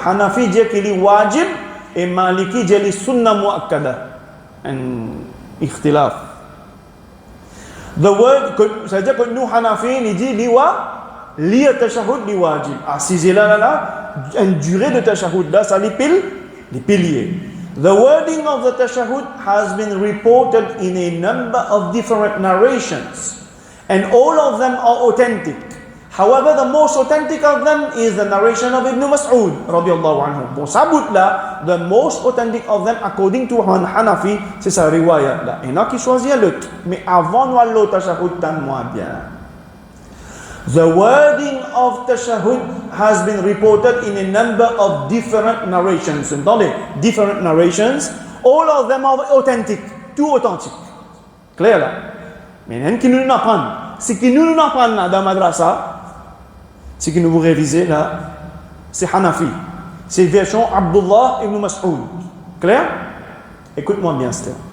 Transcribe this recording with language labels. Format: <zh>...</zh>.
<fr>Hanafi dit qu'il est wajib et Maliki dit qu'il est sunnah muakkada. Un ikhtilaf.</fr> <en>The word,</en> <fr>c'est-à-dire que nous, Hanafi, il dit lire tashahud li wajib. Assisez là, une durée de tashahud là, ça les piliers.</fr> <en>The wording of the tashahud has been reported in a number of different narrations, and all of them are authentic. However, the most authentic of them is the narration of Ibn Mas'ud, radiyallahu anhu.</en> <fr>Bon, ça bout là,</fr> <en>the most authentic of them, according to Hanafi,</en> <fr>c'est sa riwayat là. Il y en a qui choisissent l'autre. Mais avant nous allons tashahud, donne-moi bien.</fr> <en>The wording of tashahud has been reported in a number of different narrations.</en> <fr>Entendez?</fr> <en>Different narrations. All of them are authentic.</en> <fr>Tout authentique. Clair là? Mais il y en a qui nous apprennent. Ce qui nous apprennent là dans Madrasa, ce que nous vous révisez là, c'est Hanafi. C'est version Abdullah ibn Mas'ud. Clair? Écoute-moi bien, Steph.</fr>